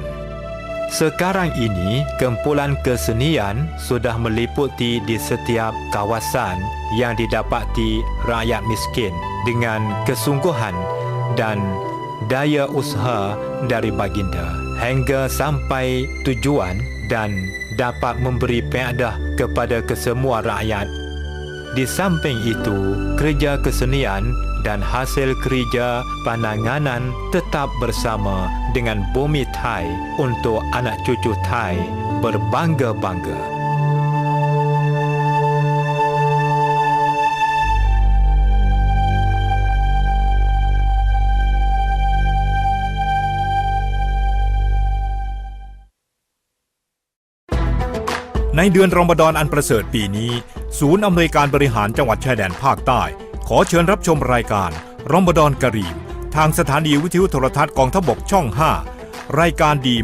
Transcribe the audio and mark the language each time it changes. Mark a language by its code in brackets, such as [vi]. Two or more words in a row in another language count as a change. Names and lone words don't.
[ms] Sekarang ini, kumpulan kesenian sudah meliputi di setiap kawasan yang didapati rakyat miskin dengan kesungguhan dan daya usaha dari Baginda hingga sampai tujuan dan dapat memberi faedah kepada kesemua rakyat. Di samping itu, kerja kesenian dan hasil kerja penanganan tetap bersama dengan bumi Thai untuk anak cucu Thai berbangga-bangga. [th] ในเดือนรอมฎอนอันประเสริฐปีนี้ศูนย์อำนวยการบริหารจังหวัดชายแดนภาคใต้ขอเชิญรับชมรายการรอมฎอนกะรีมทางสถานีวิทยุโทรทัศน์กองทัพบกช่อง 5 รายการดี